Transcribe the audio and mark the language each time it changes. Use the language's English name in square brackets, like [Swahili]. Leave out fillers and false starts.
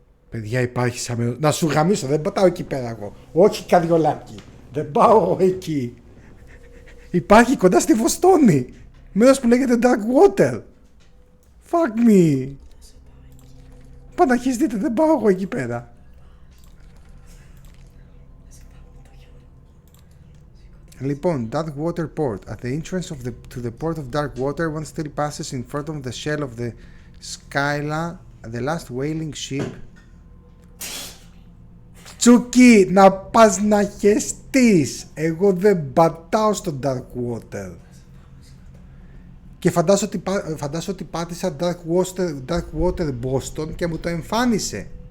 [Greek] Παιδιά υπάρχει σαν... Να σου γαμίσω, δεν πατάω εκεί πέρα εγώ. Όχι καριολάκι. Δεν πάω εκεί. Υπάρχει κοντά στη Βοστόνη. Μέρος που λέγεται Dark Water. [English] Fuck me. [Greek] Παναχιστείτε, δεν πάω εγώ εκεί πέρα. Λοιπόν, [English] Dark Water Port. At the entrance to the port of Dark Water, one still passes in front of the shell of the Skyla, the last whaling ship. [Greek] Τσούκι, να πας να χεστείς. Εγώ δεν πατάω στο Dark Water. Και φαντάσου ότι πάτησα Dark Water Boston και μου το εμφάνισε.